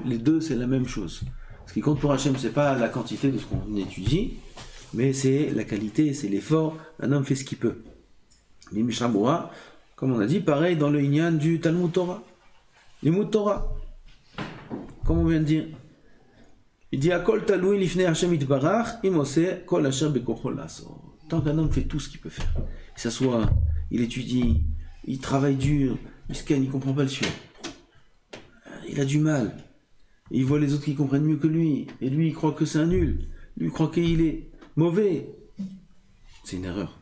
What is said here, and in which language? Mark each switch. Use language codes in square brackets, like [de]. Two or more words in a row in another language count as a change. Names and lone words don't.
[fr] Les deux, c'est la même chose. Ce qui compte pour Hachem, c'est pas la quantité de ce qu'on étudie, mais c'est la qualité, c'est l'effort. Un homme fait ce qu'il peut. Les Mishnah Berurah, comme on a dit, pareil dans le Inyan du [he] תלמוד תורה. לימוד תורה. [fr] Comme on vient de dire. [he] Il dit הכל תלוי לפני השם יתברך אם עושה כל אשר בכחו לעשות. [fr] Tant qu'un homme fait tout ce qu'il peut faire, il s'assoit, il étudie, il travaille dur, il scanne, il comprend pas le sujet. Il a du mal. Il voit les autres qui comprennent mieux que lui, et lui il croit que c'est un nul. Lui il croit qu'il est mauvais. C'est une erreur.